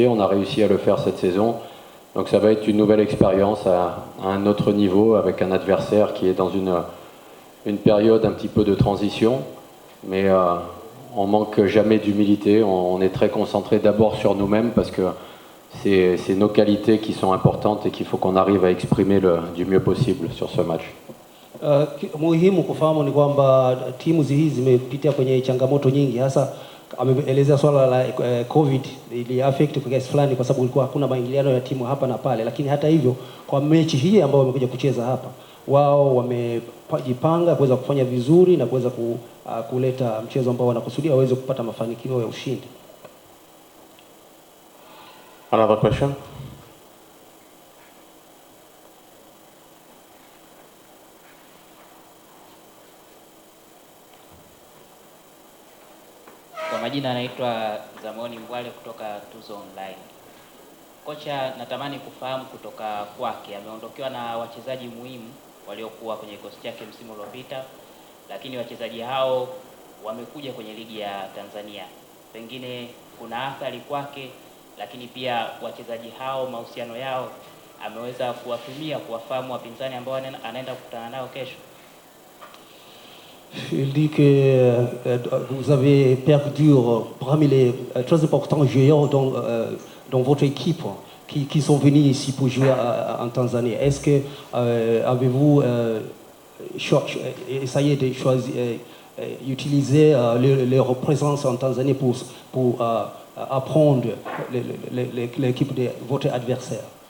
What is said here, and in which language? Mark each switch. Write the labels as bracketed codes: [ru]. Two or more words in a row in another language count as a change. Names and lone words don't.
[fr] On a réussi à le faire cette saison. Donc ça va être une nouvelle expérience à un autre niveau, avec un adversaire qui est dans une période un petit peu de transition. Mais on manque jamais d'humilité. On est très concentré d'abord sur nous-mêmes, parce que c'est nos qualités qui sont importantes et qu'il faut qu'on arrive à exprimer du mieux possible sur ce match. [sw] Muhimu kufahamu ni kwamba timu hizi zimepitia kwenye changamoto nyingi, hasa ameelezea swala la COVID ili affect kwa kiasi fulani, kwa sababu kulikuwa hakuna maingiliano ya timu hapa na pale. Lakini hata hivyo, kwa mechi hii ambayo wamekuja kucheza hapa, wao wamejipanga kuweza kufanya vizuri na kuweza kuleta mchezo ambao wanakusudia waweze kupata mafanikio ya ushindi. [en] Another question? [sw] Kwa majina anaitwa Zamoni Mbwale kutoka Tuzo Online. Kocha, natamani kufahamu kutoka kwake, ameondokewa na wachezaji muhimu waliokuwa kwenye kikosi chake msimu uliopita, lakini wachezaji hao wamekuja kwenye ligi ya Tanzania. Pengine kuna athari kwake, lakini pia wachezaji hao mahusiano yao ameweza kuwapimia, kuwafahamu wapinzani ambao anaenda kukutana nao kesho. [fr] Il dit que vous avez perdu parmi les très importants joueurs dans votre équipe qui sont venus ici pour jouer en Tanzanie. Est-ce que avez-vous essayé de choisir, utiliser leur présence en Tanzanie pour apprendre l'équipe de votre adversaire?